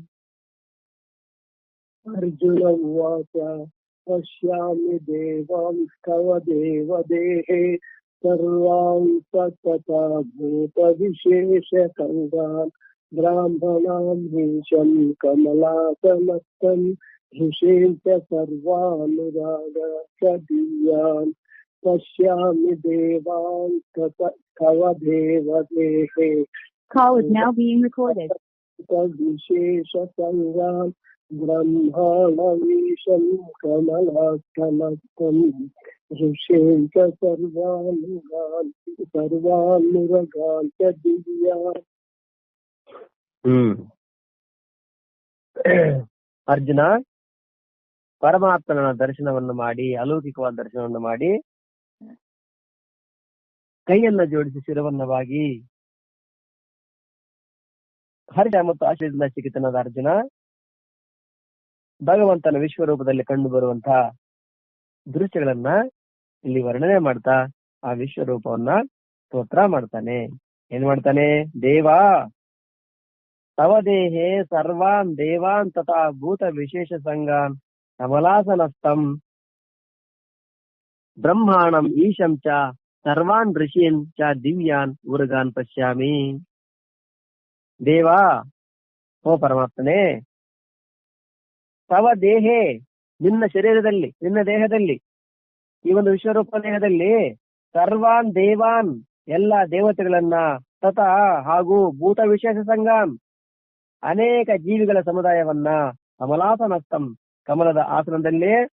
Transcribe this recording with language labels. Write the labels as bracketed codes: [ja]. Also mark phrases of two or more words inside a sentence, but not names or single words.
[sa] अर्जुन उवाच पश्यामि देवांस्तव देव देहे सर्वांस्तथा भूत विशेष संघान् ब्राह्मणां हीशं कमलासनस्थं ऋषीन् च सर्वानुरागाश्च दिव्यान् पश्यामि देवान् तव देवदेहे [en] Call is now being recorded. [sa] विशेषसङ्गान् ब्रह्माणमीशं कमलास्थलस्थम् ऋषीन् च सर्वानुरगान् च दिव्यान्. [kn] ಅರ್ಜುನ ಪರಮಾತ್ಮನ ದರ್ಶನವನ್ನು ಮಾಡಿ, ಅಲೌಕಿಕವಾದ ದರ್ಶನವನ್ನು ಮಾಡಿ, ಕೈಯನ್ನ ಜೋಡಿಸಿ ಶಿರವನ್ನ ಬಾಗಿ ಹರ್ಷ ಮತ್ತು ಆಶ್ಚರ್ಯದಿಂದ ಚಕಿತನಾದ ಅರ್ಜುನ ಭಗವಂತನ ವಿಶ್ವರೂಪದಲ್ಲಿ ಕಂಡು ಬರುವಂತಹ ದೃಶ್ಯಗಳನ್ನ ಇಲ್ಲಿ ವರ್ಣನೆ ಮಾಡ್ತಾ ಆ ವಿಶ್ವರೂಪವನ್ನ ಸ್ತೋತ್ರ ಮಾಡ್ತಾನೆ. ಏನ್ ಮಾಡ್ತಾನೆ? [sa] देवा तव देहे सर्वान् देवान् तथा भूत विशेष संगान् कमलासनस्थं ब्रह्माणं ईशं च सर्वान् ऋषीन् च दिव्यान् उर्गान् पश्यामि. [kn] ದೇವಾ, ಓ ಪರಮಾತ್ಮನೇ, [sa] तव देहे, [kn] ನಿನ್ನ ಶರೀರದಲ್ಲಿ, ನಿನ್ನ ದೇಹದಲ್ಲಿ, ಈ ಒಂದು ವಿಶ್ವರೂಪ ದೇಹದಲ್ಲಿ [sa] सर्वान् देवान्, [kn] ಎಲ್ಲ ದೇವತೆಗಳನ್ನ, ತಥಾ ಹಾಗೂ [sa] भूत विशेष संगान्, [kn] ಅನೇಕ ಜೀವಿಗಳ ಸಮುದಾಯವನ್ನ, ಕಮಲಾಸನಸ್ಥಂ, ಕಮಲದ ಆಸನದಲ್ಲಿ